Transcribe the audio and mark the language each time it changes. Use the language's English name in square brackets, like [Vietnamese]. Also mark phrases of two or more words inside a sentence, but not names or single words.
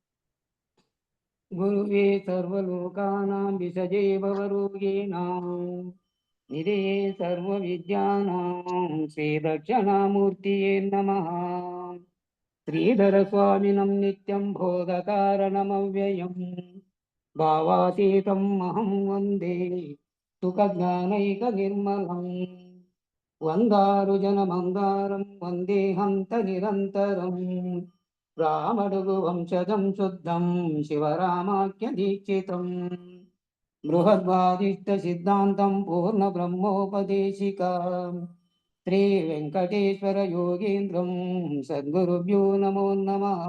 [Sanskrit] गुरुवे सर्वलोकानां विषजे भवरोगिणां निधये सर्वविद्यानां श्रीदक्षिणामूर्तये नमः। श्रीधरस्वामिनं नित्यं बोधकारणमव्ययम् भावातीतम् अहं वन्दे सुखज्ञानैकनिर्मलम्। వందారుజనమందారం వందేహంత నిరంతరం రామడుగు వంశజం శుద్ధం శివరామాఖ్య దీక్షితం బృహద్వాదిష్ట సిద్ధాంతం పూర్ణ బ్రహ్మోపదేశిక శ్రీ వెంకటేశ్వర యోగీంద్రం సద్గురుభ్యో నమో నమః.